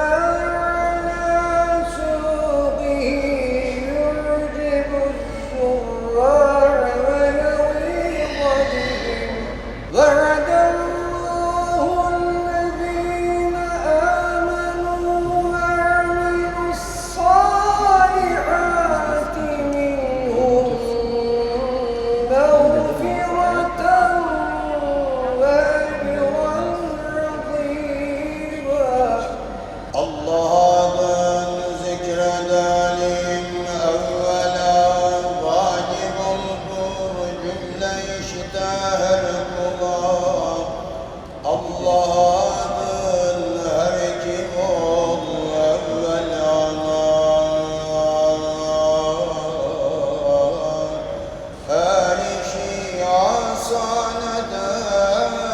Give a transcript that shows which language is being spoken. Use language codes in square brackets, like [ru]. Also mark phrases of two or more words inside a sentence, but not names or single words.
[ar] على سوقه يعجب الزراع ونغيظ بهم وعد الله الذين آمنوا وعملوا الصالحات منهم مغفرة وأجرا [tr] Allah'ın zikredelim evvela vacip olur cümle işte her kula. Allah'ın her kim ol evvela her işi asan eder